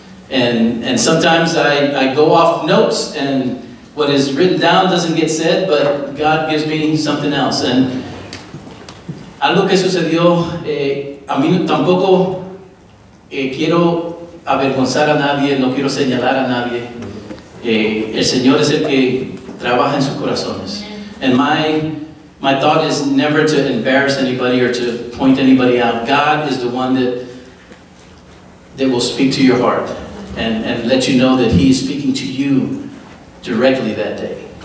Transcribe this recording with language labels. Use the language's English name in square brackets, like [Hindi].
[English] And sometimes I go off notes and what is written down doesn't get said, but God gives me something else. [Spanish] And algo que sucedió, a mí tampoco quiero avergonzar a nadie, no quiero señalar a nadie. El Señor es el que trabaja en sus corazones. [English] And my thought is never to embarrass anybody or to point anybody out. God is the one that will speak to your heart and let you know that He is speaking to you directly that day.